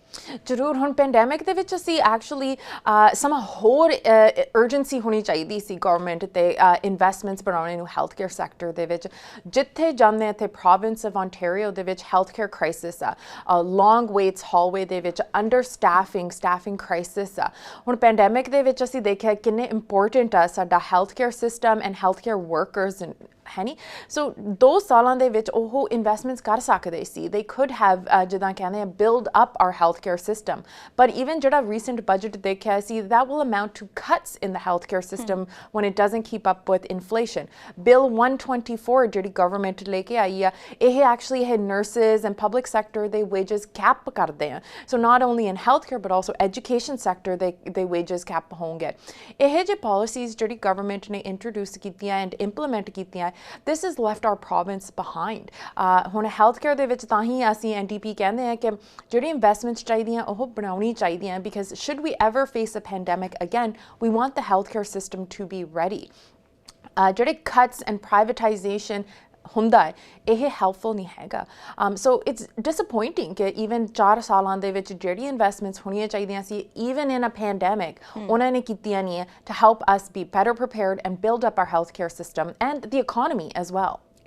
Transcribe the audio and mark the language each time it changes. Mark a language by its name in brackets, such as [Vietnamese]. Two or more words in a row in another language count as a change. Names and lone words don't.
[Punjabi] ਜ਼ਰੂਰ ਹੁਣ ਪੈਂਡੈਮਿਕ ਦੇ ਵਿੱਚ ਅਸੀਂ ਐਕਚੁਅਲੀ ਸਮਾਂ ਹੋਰ ਅਰਜੈਂਸੀ ਹੋਣੀ ਚਾਹੀਦੀ ਸੀ ਗਵਰਨਮੈਂਟ ਤੇ ਇਨਵੈਸਟਮੈਂਟਸ ਬਣਾਉਣੇ ਨੂੰ [English] health care sector [Punjabi] ਦੇ ਵਿੱਚ ਜਿੱਥੇ ਜਾਂਦੇ ਇੱਥੇ [English] province of Ontario [Punjabi] ਦੇ ਵਿੱਚ [English] health care crisis [Punjabi] ਆ [English] long waits [Punjabi] ਹਾਲਵੇ ਦੇ ਵਿੱਚ [English] under staffing crisis [Punjabi] ਆ ਹੁਣ ਪੈਂਡੈਮਿਕ ਦੇ ਵਿੱਚ ਅਸੀਂ ਦੇਖਿਆ ਕਿੰਨੇ ਇੰਪੋਰਟੈਂਟ ਆ ਸਾਡਾ [English] health care system and health care workers [Punjabi] ਹੈ ਨਹੀਂ ਸੋ 2 ਸਾਲਾਂ ਦੇ ਵਿੱਚ ਉਹ ਇਨਵੈਸਟਮੈਂਟਸ ਕਰ ਸਕਦੇ ਸੀ [English] they could have [Punjabi] ਜਿੱਦਾਂ ਕਹਿੰਦੇ ਆ [English] build up our health care system [Punjabi] ਪਰ ਈਵਨ ਜਿਹੜਾ [English] recent budget [Punjabi] ਦੇਖਿਆ ਸੀ [English] that will amount to cuts in the health care system when it doesn't keep up with inflation bill 124 [Punjabi] ਜਿਹੜੀ ਗਵਰਨਮੈਂਟ ਲੈ ਕੇ ਆਈ ਆ ਇਹ ਐਕਚੁਅਲੀ ਇਹ ਨਰਸਿਸ ਐਂਡ [English] public sector [Punjabi] ਦੇ [English] wages cap [Punjabi] ਕਰਦੇ ਆ ਸੋ [English] not only in health care but also education sector [Punjabi] ਦੇ [English] wages cap [Punjabi] ਹੋਣਗੇ ਇਹ ਜੇ ਪਾਲਿਸੀਜ਼ ਜਿਹੜੀ ਗਵਰਨਮੈਂਟ ਨੇ ਇੰਟਰੋਡਿਊਸ ਕੀਤੀਆਂ [English] and implement [Punjabi] ਕੀਤੀਆਂ [English] this has left our province behind [Punjabi] ਹੁਣ [English] health care [Punjabi] ਦੇ ਵਿੱਚ ਤਾਂ ਹੀ ਅਸੀਂ ਐਨਡੀਪੀ ਕਹਿੰਦੇ ਹਾਂ ਕਿ ਜਿਹੜੀ ਇਨਵੈਸਟਮੈਂਟਸ ਚਾਹੀਦੀਆਂ ਉਹ ਬਣਾਉਣੀ ਚਾਹੀਦੀਆਂ [English] because should we ever face a pandemic again we want the healthcare system to be ready [Punjabi] ਜਿਹੜੇ [English] cuts and privatization [Punjabi] ਹੁੰਦਾ ਹੈ ਇਹ ਹੈਲਪਫੁਲ ਨਹੀਂ ਹੈਗਾ [English] so it's disappointing [Punjabi] ਕਿ ਈਵਨ 4 ਸਾਲਾਂ ਦੇ ਵਿੱਚ ਜਿਹੜੀ ਇਨਵੈਸਟਮੈਂਟਸ ਹੋਣੀਆਂ ਚਾਹੀਦੀਆਂ ਸੀ [English] even in a pandemic [Punjabi] ਉਹਨਾਂ ਨੇ ਕੀਤੀਆਂ ਨਹੀਂ ਹੈ [English] to help us be better prepared and build up our health care system and the economy as well